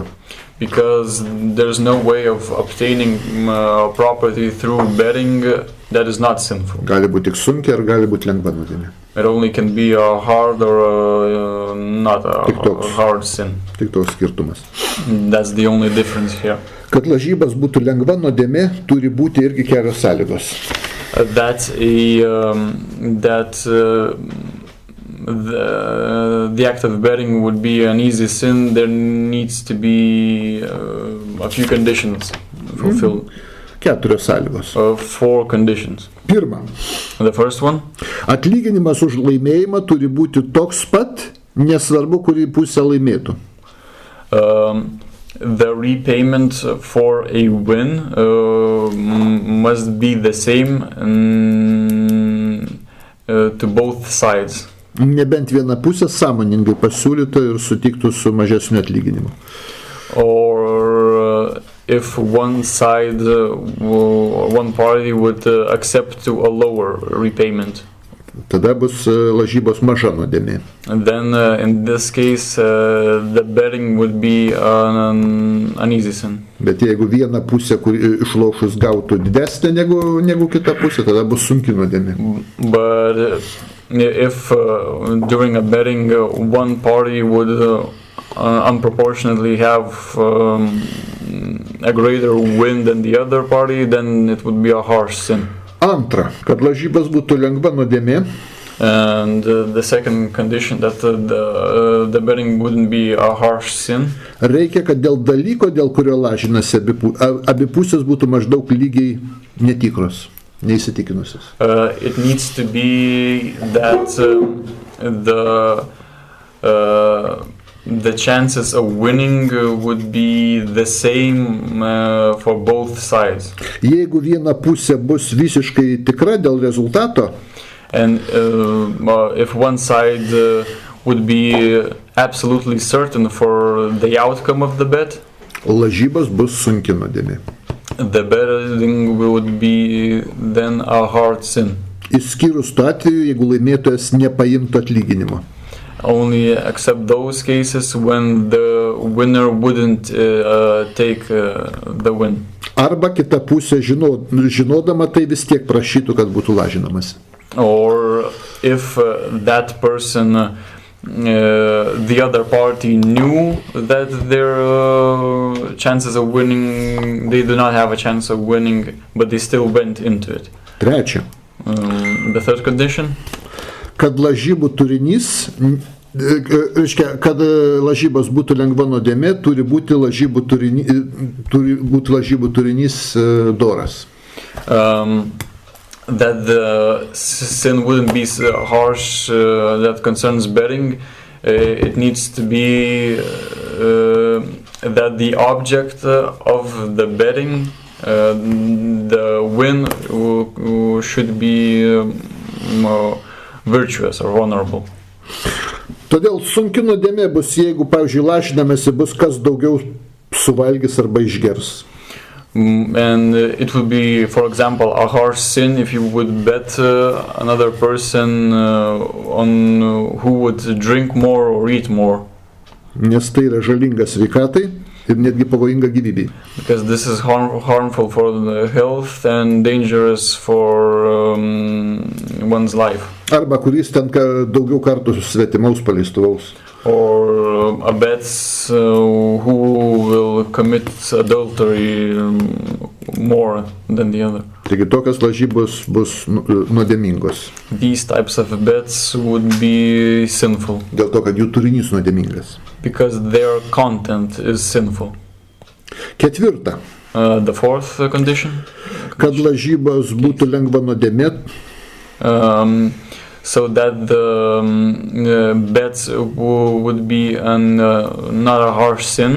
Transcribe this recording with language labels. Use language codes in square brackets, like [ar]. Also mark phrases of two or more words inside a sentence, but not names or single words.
[en] Because there's no way of obtaining property through betting that is not sinful. [lt] Gali būti tik sunki ar gali būti lengva nuodėmė. [en] It only can be a hard or not a hard sin. [lt] Tik toks skirtumas. [en] That's the only difference here. [lt] Kad lažybas būtų lengva nuodėmė, turi būti irgi kelios sąlygos. [en] The act of betting would be an easy sin. There needs to be a few conditions fulfilled. [lt] Keturios sąlygos. [en] 4 conditions. [lt] Pirma. [en] The first one. [lt] Atlyginimas už laimėjimą turi būti toks pat, nesvarbu, kurį pusę laimėtų. [en] The repayment for a win must be the same to both sides. [lt] Nebent viena pusė sąmoningai pasiūlytų ir sutiktų su mažesniu atlyginimu. [en] Or if one side, one party would accept to a lower repayment. [lt] Tada bus lažybos maža nuodėmė. [en] And then in this case the betting would be an easy sin. [lt] Bet jeigu viena pusė, kur išlošus gautų didesnė negu kita pusė, tada bus sunki nuodėmė. [en] But if during a betting one party would unproportionately have a greater win than the other party, then it would be a harsh sin. [lt] Antra, kad lažybas būtų lengva nuodėmė. [en] And the second condition that the betting wouldn't be a harsh sin. [lt] Reikia, kad dėl dalyko, dėl kurio lažinasi abi pusės būtų maždaug lygiai netikros, neįsitikinusios. [en] It needs to be that the chances of winning would be the same for both sides. [lt] Jeigu viena pusė bus visiškai tikra dėl rezultato, [en] and if one side would be absolutely certain for the outcome of the bet, [lt] lažybos bus sunki nuodėmė. [en] The betting would be then a hard sin. [lt] Išskyrus tuo atveju, jeigu laimėtojas nepaimtų atlyginimo. [en] Only except those cases when the winner wouldn't take the win. [lt] Arba kita pusė žinodama tai vis tiek prašytų, kad būtų lažinamas. [en] Or if that person, the other party knew that their chances of winning, they do not have a chance of winning, but they still went into it. [lt] Trečia. [en] The third condition. [lt] Kad lažybų turinys, kad lažybos būtų lengva nuodėmė, turi būti lažybų turinys doras. [en] That the sin wouldn't be harsh that concerns betting. It needs to be that the object of the betting, the win, should be virtuous or honorable. [lt] Todėl sunki nuodėmė bus, jeigu, pavyzdžiui, lažinamasi bus kas daugiau suvalgys arba išgers. [en] And it would be, for example, a harsh sin if you would bet another person on who would drink more or eat more. [lt] Nes tai yra žalinga sveikatai. ir netgi pavojinga gyvybei. [en] Because this is harmful for the health and dangerous for one's life. [lt] Arba kuris ten daugiau kartų svetimaus paleistuvaus. [en] Or a bet who will commit adultery more than the other. [lt] Taigi tokios lažybos bus nuodėmingos. [en] These types of bets would be sinful. [lt] Dėl to, kad jų turinys nuodėmingas. [en] Because their content is sinful. [lt] Ketvirta. [en] The fourth condition. [lt] Kad lažybos būtų lengva nuodėmė. [en] So that the bets would be not a harsh sin.